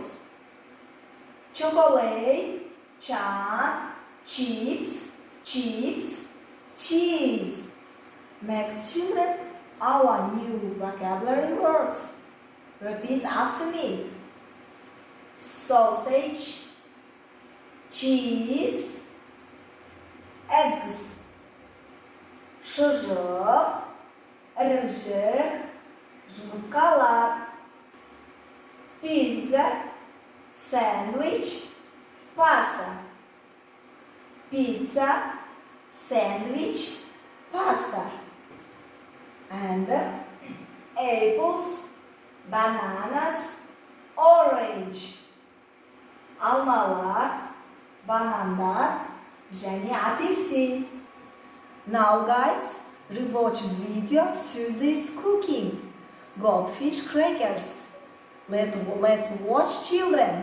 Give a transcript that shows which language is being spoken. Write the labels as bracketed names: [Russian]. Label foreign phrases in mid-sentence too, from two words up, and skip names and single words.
[English] Chocolate, chan, chips, chips, cheese. Next, children, our new vocabulary words. Repeat after me. Sausage, cheese, eggs. [Kazakh] Шұжық, ірімшік, жұмыртқалар. [English] Pizza, sandwich, pasta. Pizza, sandwich, pasta. And apples, bananas, orange. [Kazakh] Алмалар, банандар, және апельсин. [English] Now guys, rewatch video Susie's cooking. Goldfish crackers. Let's watch children.